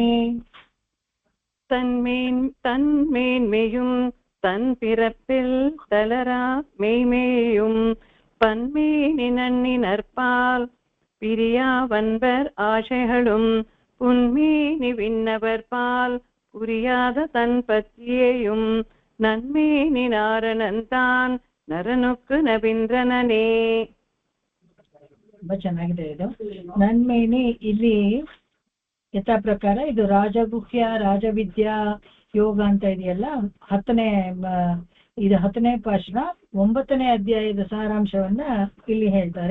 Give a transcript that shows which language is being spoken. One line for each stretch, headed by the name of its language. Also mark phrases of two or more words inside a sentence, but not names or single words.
Tamil: தன்மேன்மையும் தன் பிறப்பில் தளரா மெய்மேயும் பன்மேனி நன்னினர்பால் பிரியாவன்பர் ஆசைகளும் புன்மேனி விண்ணவர்பால் புரியாத தன் பத்தியேயும் நன்மேனி நாரணன்தான் நரனுக்கு நவீந்திரனே.
Kannada: ತುಂಬಾ ಚೆನ್ನಾಗಿದೆ ಇದು. ನನ್ಮೇನಿ ಇಲ್ಲಿ ಯಥಾ ಪ್ರಕಾರ ಇದು ರಾಜಗುಹ್ಯ ರಾಜವಿದ್ಯಾ ಯೋಗ ಅಂತ ಇದೆಯಲ್ಲ, 10ನೇ ಭಾಷಣ 9ನೇ ಅಧ್ಯಾಯದ ಸಾರಾಂಶವನ್ನ ಇಲ್ಲಿ ಹೇಳ್ತಾರೆ.